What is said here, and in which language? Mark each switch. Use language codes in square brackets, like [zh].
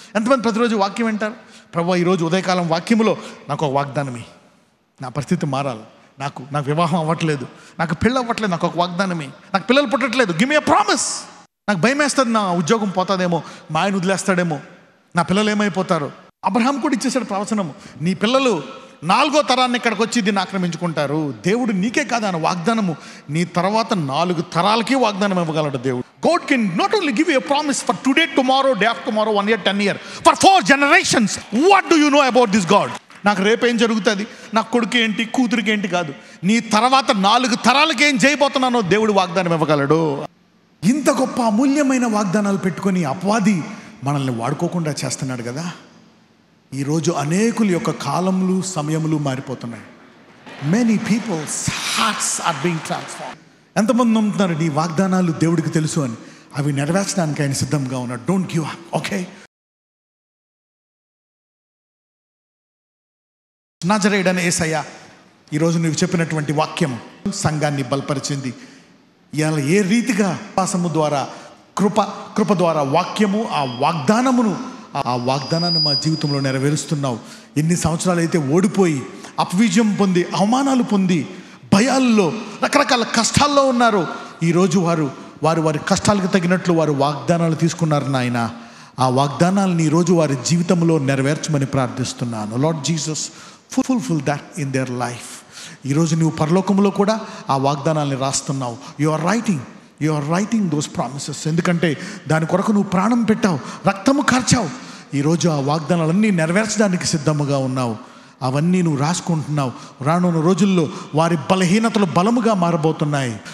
[te] ఎంతమంది ప్రతిరోజు వాక్యం వింటారు? ప్రభువా ఈరోజు ఉదయకాలం వాక్యములో నాకు ఒక వాగ్దానమే, నా పరిస్థితి మారాలి, నాకు వివాహం అవ్వట్లేదు, నాకు పెళ్ళి అవ్వట్లేదు, నాకు ఒక వాగ్దానమే, నాకు పిల్లలు పుట్టట్లేదు, [en] Give me a promise. [te] నాకు భయం వేస్తుంది, నా ఉద్యోగం పోతుందేమో, మా ఆయన వదిలేస్తాడేమో, నా పిల్లలు ఏమైపోతారు. అబ్రహాం కూడా ఇచ్చేసాడు ప్రవచనము, నీ పిల్లలు 4వ తరాన్ని ఇక్కడికి వచ్చి దీన్ని ఆక్రమించుకుంటారు. దేవుడు నీకే కాదు ఆయన వాగ్దానము, నీ తర్వాత 4 తరాలకి వాగ్దానం ఇవ్వగలడు దేవుడు. [en] God can not only give you a promise for today, tomorrow, day after tomorrow, 1 year, 10 years, for 4 generations. What do you know about this God? [te] నాకు రేపేం జరుగుతుంది, నాకు కొడుకు ఏంటి, కూతురికి ఏంటి కాదు, నీ తర్వాత 4 తరాలకి ఏం చేయబోతున్నానో దేవుడు వాగ్దానం ఇవ్వగలడు. ఇంత గొప్ప అమూల్యమైన వాగ్దానాలు పెట్టుకొని అపవాది మనల్ని వాడుకోకుండా చేస్తున్నాడు కదా. ఈరోజు అనేకుల యొక్క కాలములు, సమయములు మారిపోతున్నాయి. [en] Many people's hearts are being transform. [te] ఎంతమంది నమ్ముతున్నారు నీ వాగ్దానాలు దేవుడికి తెలుసు అని? అవి నెరవేర్చడానికి ఆయన సిద్ధంగా ఉన్నాడు. [en] Don't give up. [te] ఓకే, నజరేయుడైన యేసయ్య, ఈరోజు నువ్వు చెప్పినటువంటి వాక్యం సంఘాన్ని బలపరిచింది. ఇవాళ ఏ రీతిగా విశ్వాసము ద్వారా, కృప ద్వారా వాక్యము, ఆ వాగ్దానాన్ని మా జీవితంలో నెరవేరుస్తున్నావు. ఎన్ని సంవత్సరాలు అయితే ఓడిపోయి, అపవిజయం పొంది, అవమానాలు పొంది, భయాల్లో, రకరకాల కష్టాల్లో ఉన్నారు, ఈరోజు వారి కష్టాలకు తగినట్లు వారు వాగ్దానాలు తీసుకున్నారు నాయన. ఆ వాగ్దానాలను ఈరోజు వారి జీవితంలో నెరవేర్చమని ప్రార్థిస్తున్నాను. [en] Lord Jesus, fulfill that in their life. [te] ఈరోజు నువ్వు పరలోకంలో కూడా ఆ వాగ్దానాన్ని రాస్తున్నావు. [en] You are writing those promises. [te] ఎందుకంటే దాని కొరకు నువ్వు ప్రాణం పెట్టావు, రక్తము కార్చావు. ఈరోజు ఆ వాగ్దానాలన్నీ నెరవేర్చడానికి సిద్ధముగా ఉన్నావు. అవన్నీ నువ్వు రాసుకుంటున్నావు. రానున్న రోజుల్లో వారి బలహీనతలు బలముగా మారబోతున్నాయి.